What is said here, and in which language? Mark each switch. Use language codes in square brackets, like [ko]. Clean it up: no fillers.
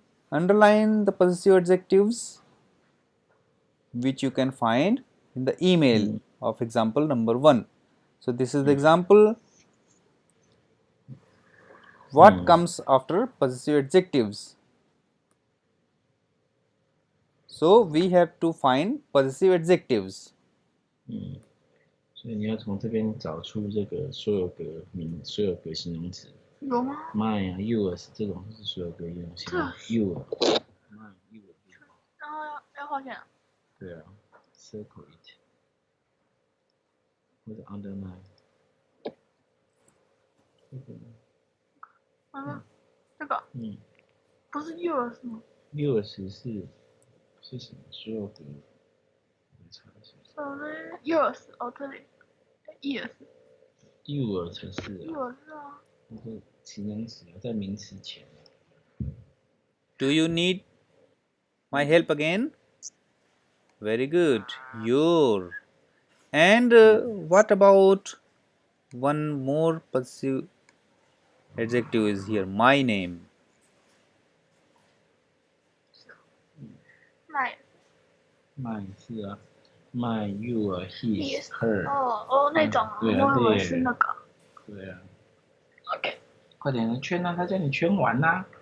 [en] Underline the possessive adjectives which you can find in the email of example number 1. So this is the example. What comes after possessive adjectives? So we have to find possessive adjectives. [zh] 所以你要从这边找出这个所有格形容词。有吗？mine 啊 yours 这种是所有格形容词。 [en] yours mine yours。 [zh] 然后要画线。对啊 ， [en] circle it [zh] 或者 underline。这个。不是 yours 吗？yours 是什么？所有格。我查一下。 [en] Sorry, yours [zh] 哦，这里 [en] years [zh] ，your 才是啊， yours 啊，那是形容词啊，在名词前。 [en] Do you need my help again? Very good. Your. And what about one more possessive adjective is here? My name. my my 是啊，my your his her。 [zh] 哦那种啊，对啊，我以为是那个。对啊， OK，快点圈啊，他叫你圈完啦。